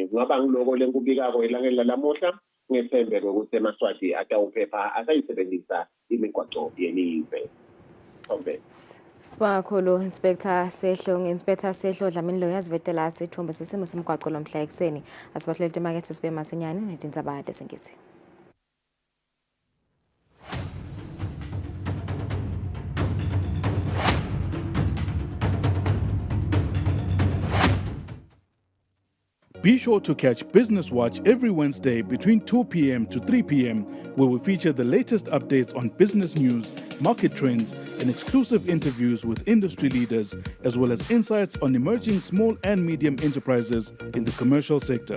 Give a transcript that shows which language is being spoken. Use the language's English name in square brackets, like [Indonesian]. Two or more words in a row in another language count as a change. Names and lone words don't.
[Swati] Kungaba ngiloko lenkubikako elangeni lalamuhla ngethembe ukuthi eMaswati atawuphepha asayisebenzisa imigwaqo yelive. Sibonga kakhulu Inspector Sehlo Dlamini lo yazivetela sithombe sesimo semgwaqo lomhla ekseni. Asibahlele emakethe sibe masinyane netindzaba desengezi. [English] Be sure to catch Business Watch every Wednesday between 2 p.m. to 3 p.m., where we feature the latest updates on business news, market trends, and exclusive interviews with industry leaders, as well as insights on emerging small and medium enterprises in the commercial sector.